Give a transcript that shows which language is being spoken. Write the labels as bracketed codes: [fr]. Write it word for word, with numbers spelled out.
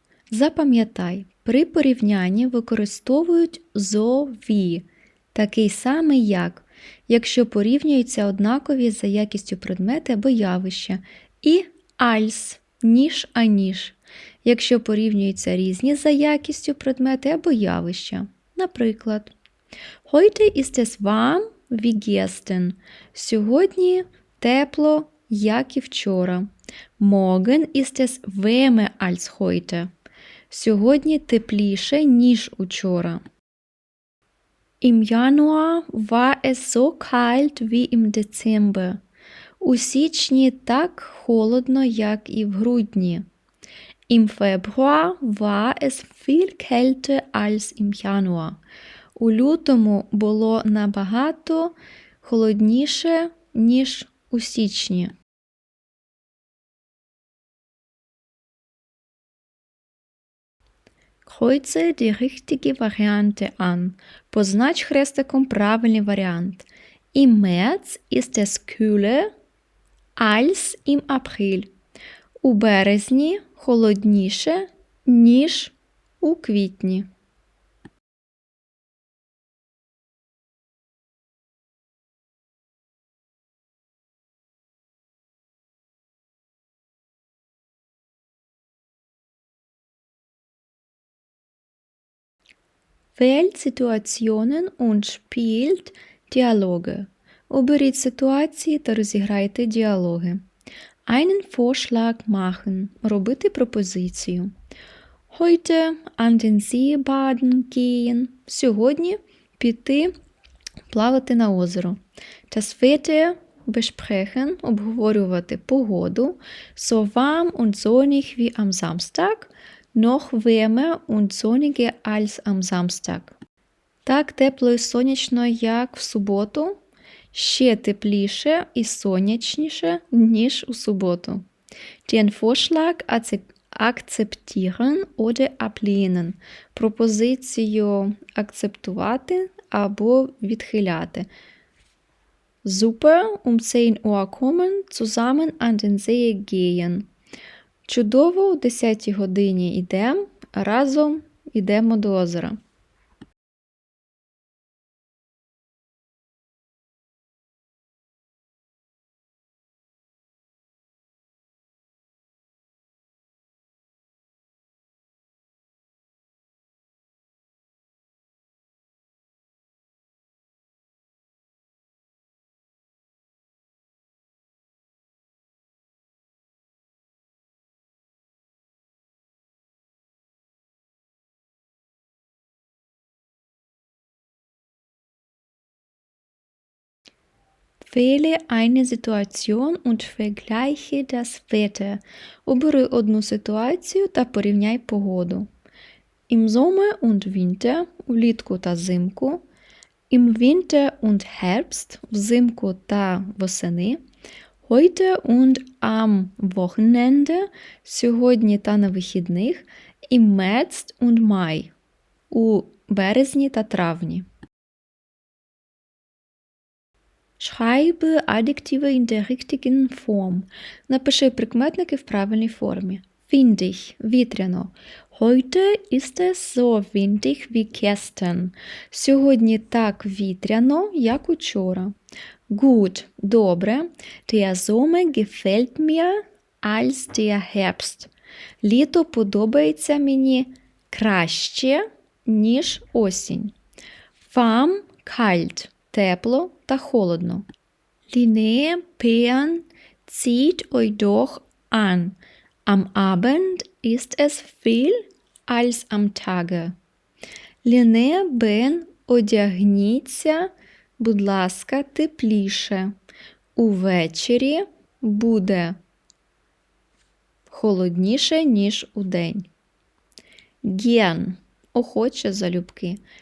[uk] Запам'ятай, при порівнянні використовують зові, такий самий як, якщо порівнюються однакові за якістю предмети або явища, і альс, ніж аніж, якщо порівнюються різні за якістю предмети або явища. [de] Наприклад, heute ist es warm wie gestern. [uk] Сьогодні тепло, як і вчора. [de] Morgen ist es wärmer als heute. [uk] Сьогодні тепліше, ніж учора. [de] Im Januar war es so kalt wie im Dezember. [uk] У січні так холодно, як і в грудні. [de] Im Februar war es viel kälter als im Januar. [uk] У лютому було набагато холодніше, ніж у січні. [de] Kreuze die richtige Variante an. [uk] Познач хрестиком правильний варіант. [de] Im März ist es kühler als im April. [uk] У березні холодніше, ніж у квітні. [de] Wählt Situationen und spielt Dialoge. [uk] Оберіть ситуації та розіграйте діалоги. [de] Einen Vorschlag machen – [uk] робити пропозицію. [de] Heute an den See baden gehen – [uk] сьогодні піти плавати на озеро. [de] Das Wetter besprechen – [uk] обговорювати погоду. [de] So warm und sonnig wie am Samstag – noch wärmer und sonniger als am Samstag. [uk] Так тепло і сонячно, як в суботу. Ще тепліше і сонячніше, ніж у суботу. [de] Den Vorschlag acep- akzeptieren oder ablehnen. [uk] Пропозицію акцептувати або відхиляти. [de] Super, um zehn Uhr kommen, zusammen an den See gehen. [uk] Чудово, о десятій годині йдемо, разом йдемо до озера. [de] Wähle eine Situation und vergleiche das Wetter. [uk] Обери одну ситуацію та порівняй погоду. [de] Im Sommer und Winter – [uk] влітку та зимку. [de] Im Winter und Herbst – [uk] взимку та восени. [de] Heute und am Wochenende – [uk] сьогодні та на вихідних. [de] Im März und Mai – [uk] у березні та травні. [de] Schreibe Adjektive in der richtigen Form. [uk] Напиши прикметники в правильній формі. Windig – вітряно. [de] Heute ist es so windig wie gestern. [uk] Сьогодні так вітряно, як учора. [de] Gut – добре. Der Sommer gefällt mir als der Herbst. [uk] Літо подобається мені краще, ніж осінь. [de] Warm – kalt. [uk] Тепло та холодно. [de] Liné Peern zieht euch doch an. Am Abend ist es viel als am Tage. [uk] Liné Бен одягніться, будь ласка, тепліше. Увечері буде холодніше, ніж удень. Gern – охоче, залюбки.